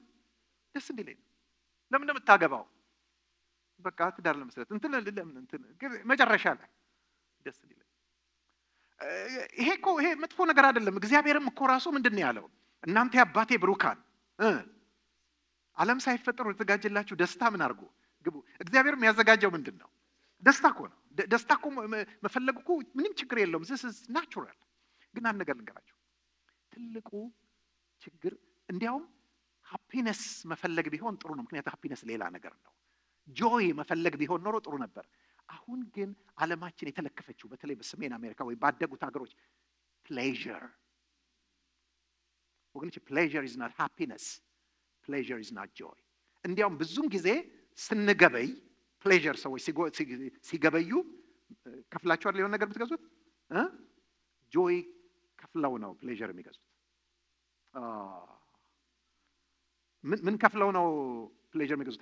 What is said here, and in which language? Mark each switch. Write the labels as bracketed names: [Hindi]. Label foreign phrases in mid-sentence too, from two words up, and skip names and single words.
[Amharic] ደስ እንዲለኝ ነው። ለምን እንደምታገባው? በቃ ትዳር ለመስረት። እንትን መጨረሻ ላይ ደስ እንዲለኝ። ይሄ መጥፎ ነገር አይደለም። እግዚአብሔርም እኮ ራሱ ምንድነው ያለው? እናንተ አባቴ ብሩካን ዓለም ሳይፈጠር የተዘጋጀላችሁ ደስታ ምን አድርጉ? ግቡ። እግዚአብሔር የሚያዘጋጀው ምንድነው? ደስታ እኮ ነው። ደስታ እኮ መፈለግ እኮ ምንም ችግር የለውም። [English] this is natural። [Amharic] ግን አንድ ነገር ልንገራችሁ። ትልቁ ችግር እንዲያውም ሃፒነስ መፈለግ ቢሆን ጥሩ ነው። ምክንያቱም ሃፒነስ ሌላ ነገር ነው። ጆይ መፈለግ ቢሆን ኖሮ ጥሩ ነበር። አሁን ግን ዓለማችን የተለከፈችው በተለይ በሰሜን አሜሪካ ወይ ባደጉት ሀገሮች ፕሌዠር። ወገኖች ፕሌዠር [English] is not happiness. pleasure is not joy። [Amharic] እንዲያውም ብዙም ጊዜ ስንገበይ ፕሌዠር ሰዎች ሲገበዩ ከፍላችሁ አይደል የሆነ ነገር የምትገዙት? ጆይ ከፍለው ነው ፕሌዠር የሚገዙት። ምን ከፍለው ነው ፕሌዠር የሚገዙት?